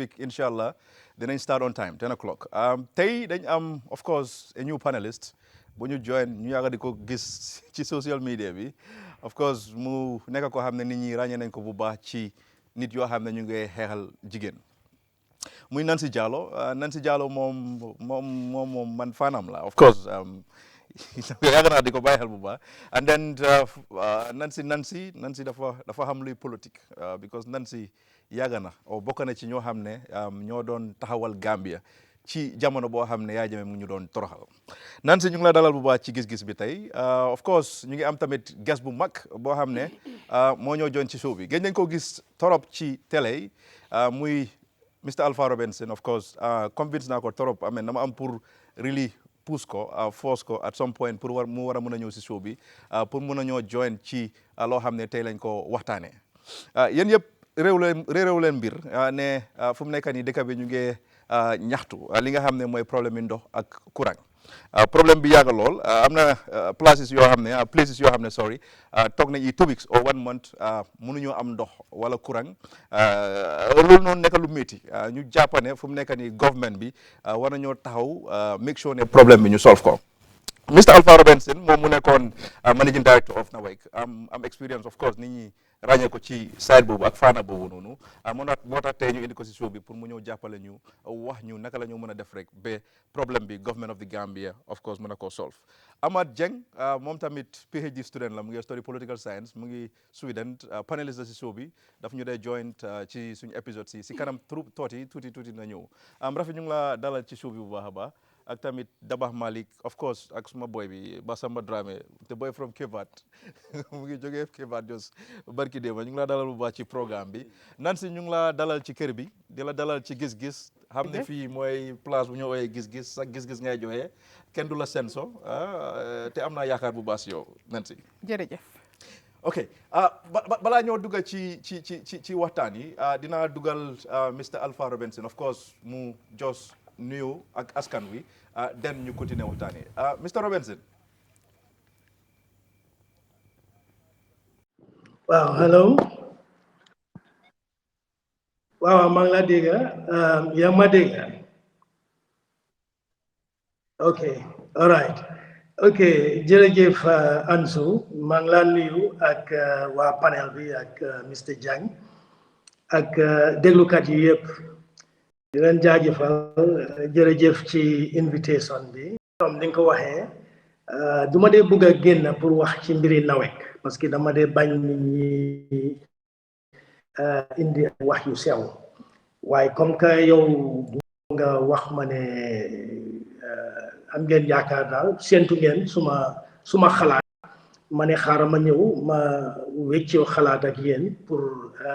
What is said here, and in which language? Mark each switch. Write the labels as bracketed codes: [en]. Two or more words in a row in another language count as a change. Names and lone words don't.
[wo] week inshallah dinañ [en] start on time 10 o'clock [wo] tey dañ am [en] of course a new panelist [wo] bu ñu join ñu yàgg di ko gis ci [en] social media [wo] bi [en] of course [wo] mu nekk ko xam ne nit ñi ràññee nañ ko bu baax ci nit yoo xam ne ñu ngi xeexal jigéen muy Nancy Jallow moom man fanam la [en] of course [wo] yàgg naa di ko bàyyi xel bu baax [en] and then [wo] Nancy dafa xam luy politique because Nancy yàgg na bokk na ci ñoo xam ne ñoo doon taxawal Gambia ci jamono boo xam ne Yaya Jammeh mu ñu doon toroxal Nancy ñu ngi la dalal bu baax ci gis-gis bi tey [en] of course [wo] ñu ngi am tamit guest bu mag boo xam ne moo ñoo joon ci show bi gëj nañ ko gis torop ci télé muy Mr Alpha Robinson [en] of course [wo] convince naa ko torop amee dama am pour really pousse ko force ko [en] at some point [wo] pour mu war a mën a ñëw si show bi pour mën a ñoo join ci loo xam ne tey lañ ko waxtaanee yéen yëpp réew leen mbir ne fu mu nekk nii dëkk bi ñu ngi ñaxtu li nga xam ne mooy problème yi ndox ak courant problème bi yàgg lool am na places yoo xam ne sorry toog nañ [en] 2 weeks or 1 month [wo] mënuñoo am ndox wala courant loolu noonu nekk lu métti ñu jàppane fu mu nekk nii government bi war nañoo taxaw [en] make sure [wo] ne problème bi ñu solve ko Mr Alpha Robinson moom mu nekkoon [en] managing director of NAWEC [wo] am experience [en] of course [wo] nit ñi ràññee ko ci side boobu ak faana boobu noonu moo tax tey ñu indi ko si show bi pour mu ñëw jàppale ñu wax ñu naka la ñu mën a def rek ba problème bi [en] government of the Gambia of course [wo] mën a koo solve. Amat Jeng moom tamit [en] PhD student [wo] la mu ngi study [en] political science [wo] mu ngi Sweden panelist la si show bi daf ñu dee joint ci suñu épisode si kanam tuuti na ñëw Rafi ñu ngi la dalal ci show bi bu baax a baax ak tamit Dabakh Malik [en] of course [wo] ak suma boy bi Basamba Dramé [en] the boy from Kevat [wo] mu ngi jógee Kevat jos barki déema ñu ngi la dalal bu baax ci programme bi Nancy ñu ngi la dalal ci kër bi di la dalal ci gis-gis xam ne fii mooy place bu ñu ooyee gis-gis sax gis-gis ngay joxe kenn du la senso te am naa yaakaar bu baax si yow Nancy jërëjëf ok balaa ñoo dugal ci waxtaan yi dinaa dugal Mr Alpha Robinson [en] of course [wo] mu jos nuyu ak askan wi den ñu continuer waxtaan yi Mr Robinson. [en] waaw hello waaw maa ngi la dégg yaa ma dégg ok all right ok jërëjëf Ansu maa ngi la nuyu ak waa panel [wo] bi ak Mr Jang ak déglukat yi yëpp di leen jaajëfal jërëjëf ci invitation bi comme ni nga ko waxee du ma dee bëgg a génn pour wax ci mbiri nawek [fr] parce que [wo] dama dee bañ nit ñi indi wax yu sew waaye [fr] comme que [wo] yow nga wax ma ne am ngeen yaakaar daal séentu ngeen suma xalaat ma ne xaaral ma ñëw ma wéccoo xalaat ak yéen pour